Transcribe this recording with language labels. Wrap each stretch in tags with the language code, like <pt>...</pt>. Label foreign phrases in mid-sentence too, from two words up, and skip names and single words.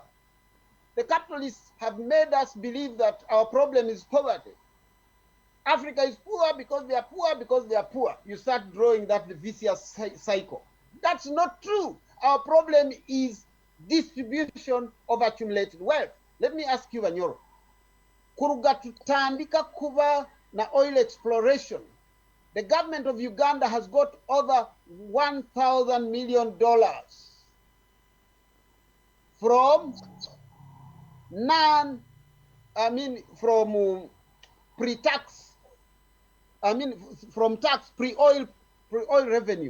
<en>The capitalists have made us believe that our problem is poverty. Africa is poor because they are poor, because they are poor. You start drawing that vicious cycle. That's not true. Our problem is distribution of accumulated wealth. Let me ask you,</en> <nyn>Bunyoro. Kuruga tutandika kuva na</nyn> <en>oil exploration. The government of Uganda has got over $1,000 million from pre-tax, from tax, pre-oil revenue.</en>